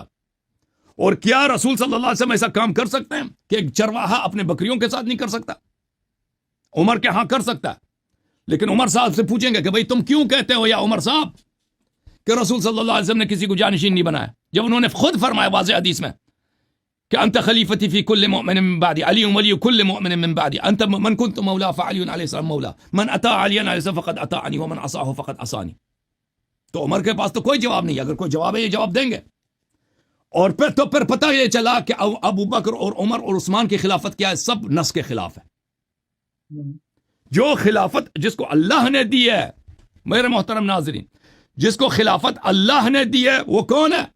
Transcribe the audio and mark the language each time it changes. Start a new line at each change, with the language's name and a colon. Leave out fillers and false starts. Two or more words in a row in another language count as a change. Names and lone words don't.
Urdu: اور کیا رسول صلی اللہ علیہ وسلم ایسا کام کر سکتے ہیں کہ ایک چرواہا اپنے بکریوں کے ساتھ نہیں کر سکتا؟ عمر کے ہاں کر سکتا ہے، لیکن عمر صاحب سے پوچھیں گے کہ بھئی تم کیوں کہتے ہو یا عمر صاحب کہ رسول صلی اللہ علیہ وسلم نے کسی کو جانشین نہیں بنایا، جب انہوں نے خود فرمایا واضح حدیث میں کہ
Arabic: انت خلیفتی فی کل مؤمن من بعدی، علی ولی کل مؤمن من بعدی، انت من کنت مولا فعلی علیہ السلام مولا، من اطاع علی علیہ السلام فقد اطاعنی ومن عصاہ فقد عصانی۔
Urdu: تو عمر کے پاس تو کوئی جواب نہیں، اگر کوئی جواب ہے یہ جواب دیں گے۔ اور پھر پتہ یہ چلا کہ ابو بکر اور عمر اور عثمان کی خلافت کیا ہے، سب نص کے خلاف ہے۔ جو خلافت جس کو اللہ نے دی ہے میرے محترم ناظرین، جس کو خلافت اللہ نے دی ہے وہ کون ہے؟